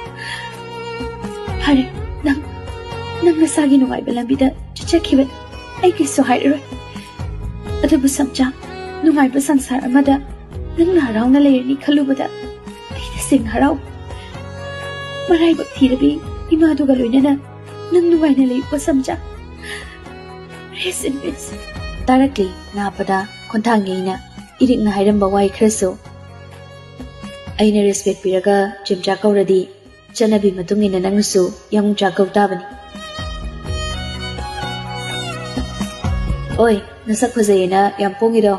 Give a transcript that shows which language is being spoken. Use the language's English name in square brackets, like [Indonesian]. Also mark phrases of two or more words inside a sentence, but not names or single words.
[Manipuri] ꯐꯔꯦ, ꯅꯪ ꯅꯁꯥꯒꯤ ꯅꯨꯡꯉꯥꯏꯕ ꯂꯝꯕꯤꯗ ꯆꯠꯆꯈꯤꯕꯅꯤ. ꯑꯩ ꯀꯩꯁꯨ ꯍꯥꯏꯔꯔꯣꯏ. ꯑꯗꯨꯕꯨ ꯁꯝꯆꯥ, ꯅꯨꯡꯉꯥꯏꯕ ꯁꯪꯁꯥꯔ ꯑꯃꯗ ꯅꯪꯅ ꯍꯔꯥꯎꯅ ꯂꯩꯔꯅꯤ ꯈꯜꯂꯨꯕꯗ ꯑꯩ ꯇꯁꯦꯡꯅ ꯍꯔꯥꯎ. ꯃꯔꯥꯏꯕꯛ ꯊꯤꯔꯕꯤ ꯏꯃꯥꯗꯨꯒ ꯂꯣꯏꯅꯅ ꯅꯪ ꯅꯨꯡꯉꯥꯏꯅ ꯂꯩꯌꯨꯀꯣ ꯁꯝꯆꯥ. [English] Rest in peace. [Manipuri] ꯇꯥꯔꯛꯂꯤ ꯉꯥꯄꯗ ꯈꯣꯟꯊꯥꯡꯉꯩꯅ ꯏꯔꯤꯛꯅ ꯍꯥꯏꯔꯝꯕ ꯋꯥꯍꯩ ꯈꯔꯁꯨ. ꯑꯩꯅ ꯔꯦꯁꯄꯦꯛ ꯄꯤꯔꯒ ꯆꯦꯝꯆꯥ ꯀꯧꯔꯗꯤ ꯆꯠꯅꯕꯤ ꯃꯇꯨꯡ ꯏꯟꯅ ꯅꯪꯅꯁꯨ ꯌꯥꯃꯨꯡꯆꯥ ꯀꯧ ꯇꯥꯕꯅꯤ. ꯑꯣꯏ, ꯅꯁꯛ ꯐꯖꯩꯌꯦꯅ ꯌꯥꯝ ꯄꯣꯡꯉꯤꯗꯣ.